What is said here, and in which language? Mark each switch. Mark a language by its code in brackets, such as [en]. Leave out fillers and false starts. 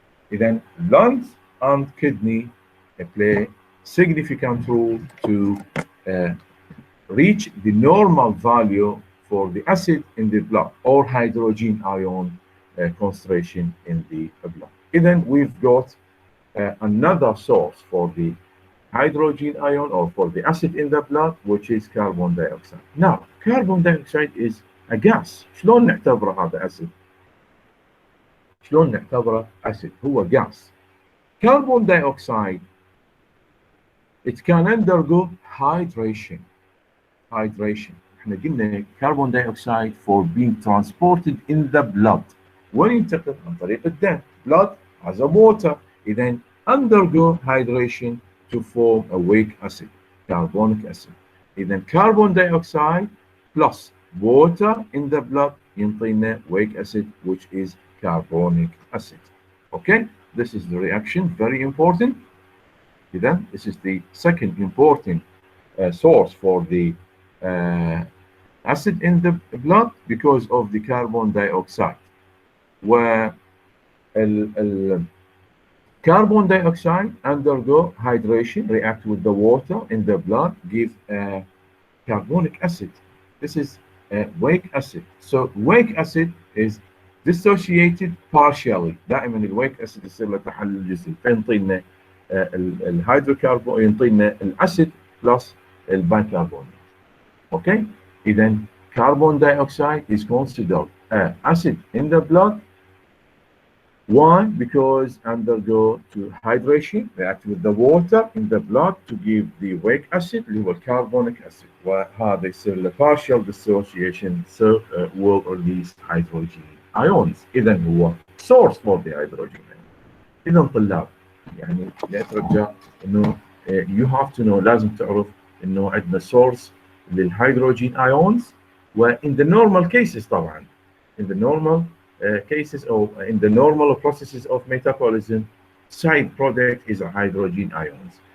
[en] Then lungs and kidney play significant role to reach the normal value for the acid in the blood or hydrogen ion concentration in the blood. Then we've got another source for the hydrogen ion or for the acid in the blood, which is carbon dioxide. Now carbon dioxide is a gas. [ar] شلون نعتبره هذا أسيد؟ شلون نعتبره أسيد؟ هو gas. [en] Carbon dioxide, it can undergo hydration. احنا قلنا carbon dioxide for being transported in the blood. [ar] وين ينتقل؟ عن طريق الدم. [en] Blood has a water. Then undergo hydration to form a weak acid, carbonic acid. Then carbon dioxide plus water in the blood [ar] ينطينا [en] weak acid, which is carbonic acid. Okay, this is the reaction, very important. Then this is the second important source for the acid in the blood because of the carbon dioxide, where carbon dioxide undergo hydration, react with the water in the blood, give carbonic acid. This is weak acid. So weak acid is dissociated partially. [ar] دائما الويك acid يصير له تحلل جزئي فينطينا الهيدروكربون ينطينا الاسيد بلس البيكربونات. [en] Okay, then carbon dioxide is considered acid in the blood. Why? Because undergo to hydration, react with the water in the blood to give the weak acid [ar] اللي هو [en] carbonic acid. [ar] وهذا يصير له [en] partial dissociation, so will release hydrogen ions. [ar] إذا هو [en] source for the hydrogen ion. [ar] إذا طلاب يعني نترجى إنه [en] you have to know [ar] لازم تعرف إنه عندنا source للهيدروجين ions. [en] وin the normal cases [ar] طبعا [en] in the normal cases or in the normal processes of metabolism, side product is a hydrogen ions.